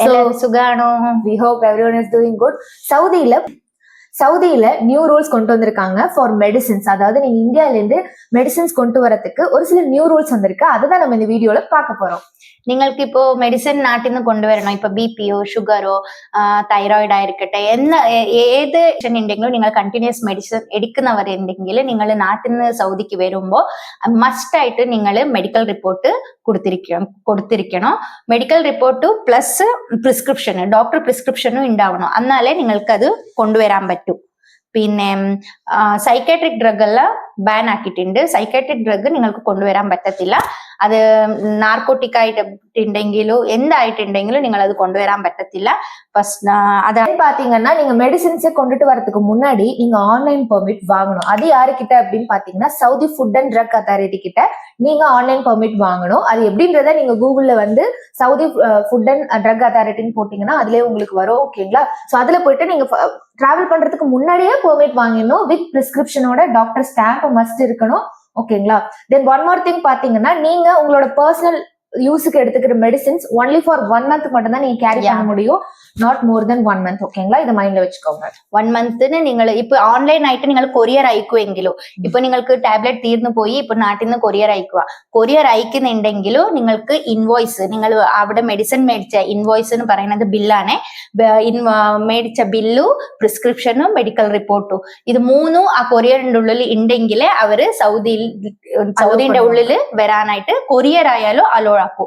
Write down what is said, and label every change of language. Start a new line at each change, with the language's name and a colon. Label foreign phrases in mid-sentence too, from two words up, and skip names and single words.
Malayalam: സുഖാണോ?
English: We hope everyone is doing good.
Tamil: சவுதியில
English: new rules
Tamil: கொண்டு வந்திருக்காங்க
English: for medicines.
Tamil: அதாவது நீங்க இந்தியால இருந்து மெடிசின்ஸ் கொண்டு வரதுக்கு ஒரு சில
English: new rules
Tamil: வந்திருக்கு. அதுதான் நம்ம இந்த வீடியோல பார்க்க போறோம்.
Malayalam: നിങ്ങൾക്ക് ഇപ്പോ മെഡിസിൻ നാട്ടിൽ നിന്ന് കൊണ്ടുവരണോ? ഇപ്പൊ ബിപിയോ ഷുഗറോ തൈറോയിഡ് ആയിരിക്കട്ടെ ഏത് ഉണ്ടെങ്കിലും നിങ്ങൾ
English: continuous medicine
Malayalam: എടുക്കുന്നവരുണ്ടെങ്കിൽ നിങ്ങൾ നാട്ടിൽ നിന്ന് സൗദിക്ക് വരുമ്പോൾ മസ്റ്റ് ആയിട്ട് നിങ്ങൾ
English: medical report
Malayalam: കൊടുത്തിരിക്കണം.
English: medical report plus prescription doctor prescriptionനും ഉണ്ടാവണം.
Malayalam: എന്നാലേ നിങ്ങൾക്ക് അത് കൊണ്ടുവരാൻ പറ്റൂ. പിന്നെ
English: psychiatric drug
Malayalam: എല്ലാം ബാൻ ആക്കിയിട്ടുണ്ട്.
English: psychiatric drug
Malayalam: നിങ്ങൾക്ക് കൊണ്ടുവരാൻ പറ്റത്തില്ല. അത് നാർക്കോട്ടിക് ആയിട്ടുണ്ടെങ്കിലോ എന്തായിട്ടുണ്ടെങ്കിലും നിങ്ങൾ അത് കൊണ്ടുവരാൻ പട്ടതില്ല.
Tamil: அதான் பாத்தீங்கன்னா நீங்க மெடிசின்ஸை கொண்டுட்டு வரதுக்கு முன்னாடி நீங்க
English: online permit
Tamil: வாங்கணும். அது யாருக்கிட்ட அப்படின்னு பாத்தீங்கன்னா சவுதி ஃபுட் அண்ட் ட்ரக் அத்தாரிட்டி கிட்ட நீங்க
English: online permit
Tamil: வாங்கணும். அது எப்படின்றத நீங்க கூகுள்ல வந்து சவுதி ஃபுட் அண்ட் ட்ரக் அத்தாரிட்டின்னு போட்டீங்கன்னா அதுலயே உங்களுக்கு வரும். ஓகேங்களா? சோ அதுல போயிட்டு நீங்க டிராவல் பண்றதுக்கு முன்னாடியே பெர்மிட் வாங்கிடணும்.
English: with prescriptionோட doctor stamp must
Tamil: இருக்கணும். ஓகேங்களா?
English: then one more thing
Tamil: பாத்தீங்கன்னா நீங்க உங்களோட
English: personal useுக்கு
Tamil: எடுத்துக்கிற
English: medicines only for 1 month
Tamil: மட்டும் தான் நீங்க கேரி பண்ண முடியும்.
English: not more then 1 month.
Tamil: ஓகேங்களா? இதை மைண்ட்ல வச்சுக்கோங்க.
Malayalam: 1 monthന് നിങ്ങൾ ഇപ്പൊ ഓൺലൈൻ ആയിട്ട് നിങ്ങൾ കൊറിയർ അയക്കുമെങ്കിലോ ഇപ്പൊ നിങ്ങൾക്ക് ടാബ്ലറ്റ് തീർന്നു പോയി ഇപ്പൊ നാട്ടിൽ നിന്ന് കൊറിയർ അയക്കുന്നുണ്ടെങ്കിലോ നിങ്ങൾക്ക് ഇൻവോയ്സ് നിങ്ങൾ അവിടെ മെഡിസിൻ മേടിച്ച ഇൻവോയ്സ് എന്ന് പറയുന്നത് ബില്ലാണ്. മേടിച്ച ബില്ലു പ്രിസ്ക്രിപ്ഷനും മെഡിക്കൽ റിപ്പോർട്ടും ഇത് മൂന്നും ആ കൊറിയറിന്റെ ഉള്ളിൽ ഉണ്ടെങ്കിൽ അവര് സൗദിന്റെ ഉള്ളിൽ വരാനായിട്ട് കൊറിയർ ആയാലോ അലോ ആക്കൂ.